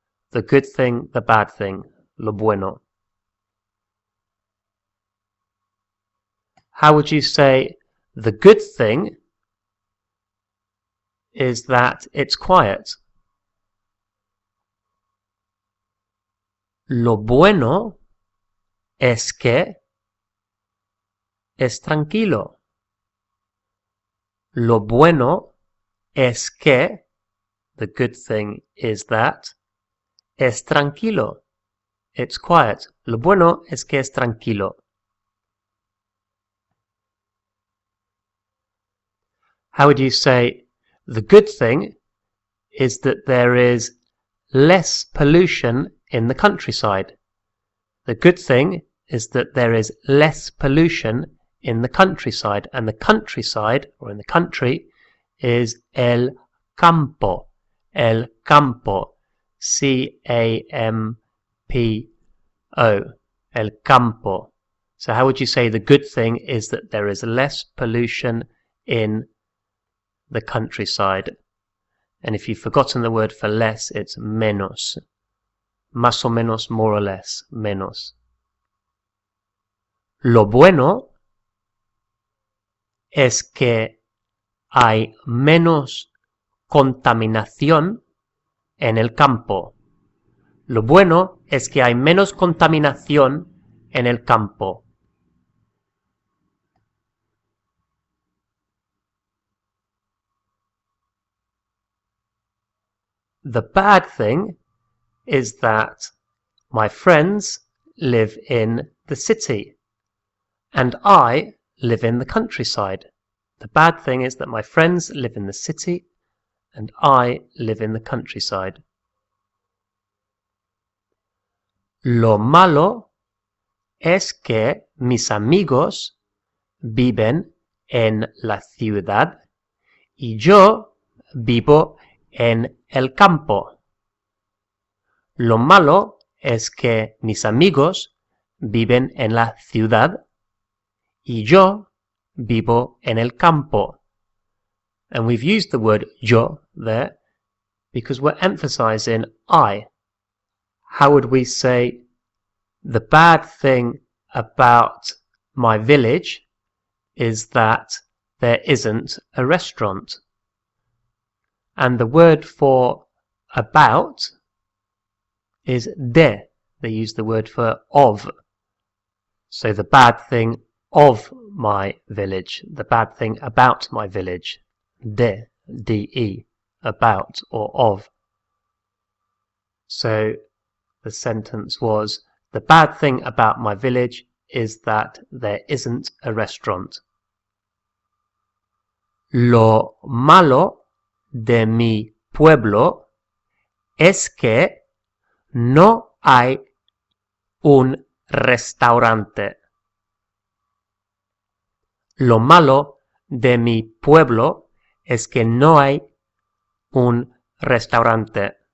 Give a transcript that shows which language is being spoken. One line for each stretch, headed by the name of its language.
English: The good thing, the bad thing.
Spanish: Lo bueno.
English: How would you say the good thing is that it's quiet?
Spanish: Lo bueno es que es tranquilo. Lo bueno es que,
English: the good thing is that,
Spanish: es tranquilo.
English: It's quiet.
Spanish: Lo bueno es que es tranquilo.
English: How would you say the good thing is that there is less pollution in the countryside? The good thing is that there is less pollution in the countryside, and the countryside, or in the country, is el campo.
Spanish: El campo. C-A-M-P-O. El campo.
English: So how would you say the good thing is that there is less pollution in the countryside? And if you've forgotten the word for less, it's menos.
Spanish: Más o menos,
English: more or less,
Spanish: menos. Lo bueno es que hay menos contaminación en el campo. Lo bueno es que hay menos contaminación en el campo.
English: The bad thing is that my friends live in the city and I live in the countryside. The bad thing is that my friends live in the city and I live in the countryside.
Spanish: Lo malo es que mis amigos viven en la ciudad y yo vivo en el campo. Lo malo es que mis amigos viven en la ciudad y yo vivo en el campo.
English: And we've used the word yo there because we're emphasizing I. How would we say the bad thing about my village is that there isn't a restaurant? And the word for about is de. They use the word for of. So the bad thing of my village, the bad thing about my village, de, de, about or of. So the sentence was, the bad thing about my village is that there isn't a restaurant.
Spanish: Lo malo de mi pueblo es que no hay un restaurante. Lo malo de mi pueblo es que no hay un restaurante.